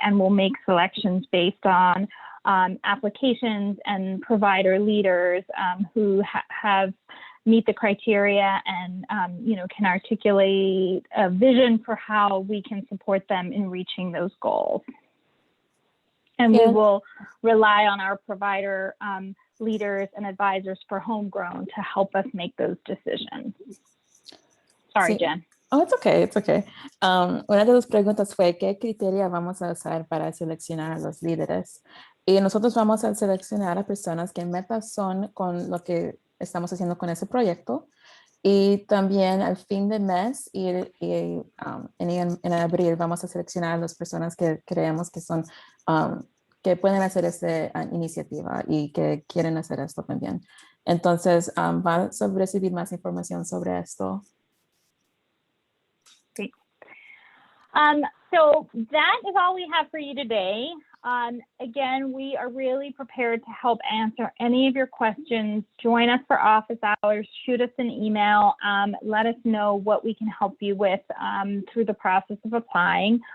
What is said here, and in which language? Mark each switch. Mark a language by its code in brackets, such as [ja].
[en] And we'll make selections based on applications and provider leaders who meet the criteria and can articulate a vision for how we can support them in reaching those goals. And we will rely on our provider leaders and advisors for homegrown to help us make those decisions. Sorry, Jen. Oh, it's okay, it's okay. [es] Una de las preguntas fue, ¿qué criteria vamos a usar para seleccionar a los líderes? Y nosotros vamos a seleccionar a personas que en metas son con lo que estamos haciendo con ese proyecto. Y también al fin de mes en abril vamos a seleccionar a las personas que creemos que son, que pueden hacer esta iniciativa y que quieren hacer esto también. Entonces, van a recibir más información sobre esto. [en] Great. So that is all we have for you today. Again, we are really prepared to help answer any of your questions. Join us for office hours, shoot us an email, let us know what we can help you with through the process of applying.